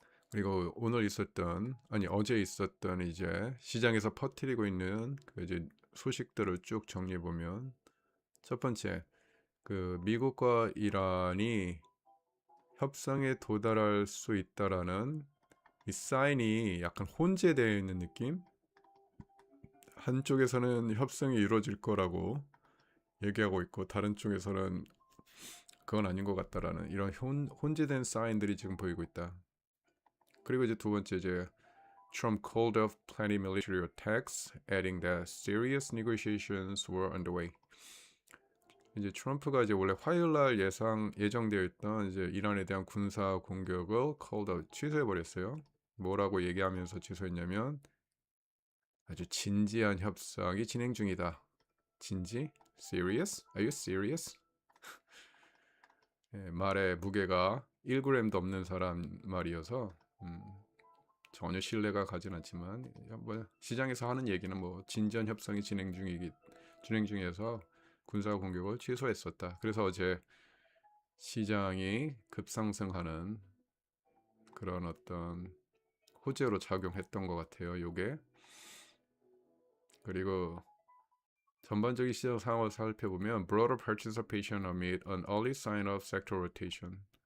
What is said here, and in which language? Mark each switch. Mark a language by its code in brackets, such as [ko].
[ko] 그리고 어제 있었던 이제 시장에서 퍼뜨리고 있는 그 이제 소식들을 쭉 정리해 보면 첫 번째 그 미국과 이란이 협상에 도달할 수 있다라는 이 사인이 약간 혼재되어 있는 느낌? 한쪽에서는 협상이 이루어질 거라고 얘기하고 있고 다른 쪽에서는 그건 아닌 것 같다라는 이런 혼재된 사인들이 지금 보이고 있다. 그리고 이제 두 번째 이제 [en] Trump called off plenty military attacks, adding that serious negotiations were underway. [ko] 이제 트럼프가 이제 원래 화요일 날 예정되어 있던 이제 이란에 대한 군사 공격을 [en] called off [ko] 취소해 버렸어요. 뭐라고 얘기하면서 취소했냐면 아주 진지한 협상이 진행 중이다. 진지? [en] Serious? Are you serious? [ko] 예, 말의 무게가 1g도 없는 사람 말이어서 전혀 신뢰가 가진 않지만 뭐 시장에서 하는 얘기는 뭐 진지한 협상이 진행 중에서 군사 공격을 취소했었다. 그래서 어제 시장이 급상승하는 그런 어떤 호재로 작용했던 것 같아요. 요게. 그리고 전반적인 시장 상황을 살펴보면 [en] broader participation amid an early sign of sector rotation.